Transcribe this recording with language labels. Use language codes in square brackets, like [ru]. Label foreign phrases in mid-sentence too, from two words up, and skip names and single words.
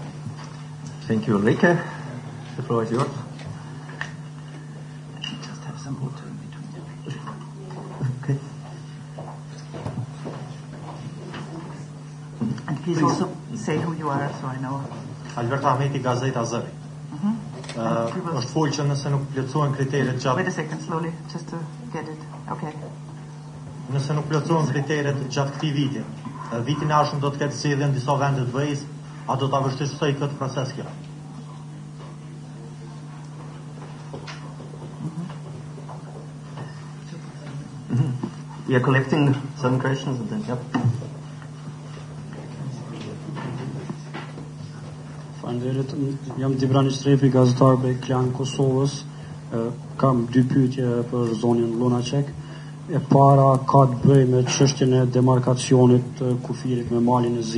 [en] Thank you, Ulrike. The floor is yours. Just have some water in between. Okay. And please also say who you are so I know. Albert Ahmeti, Gazeta Zëri. [sq] Është folë që nëse nuk plotësohen kriteret gjatë... [en] Wait a second, slowly, just to get it. Okay. [sq] Nëse nuk plotësohen kriteret gjatë këtij viti, vitin e ardhshëm do të ketë zgjedhje në disa vende të vëjës, a do ta vështirësoj këtë proces kjo? [en] We are collecting some questions and then, yep. [sq] Faleminderit, jam Dibrani Strepi, gazetar për Klan Kosovës. Kam 2 pyetje për zonin Lunaçek. E para ka të bëjë me çështjen e demarkacionit të kufirit me malin e Zi.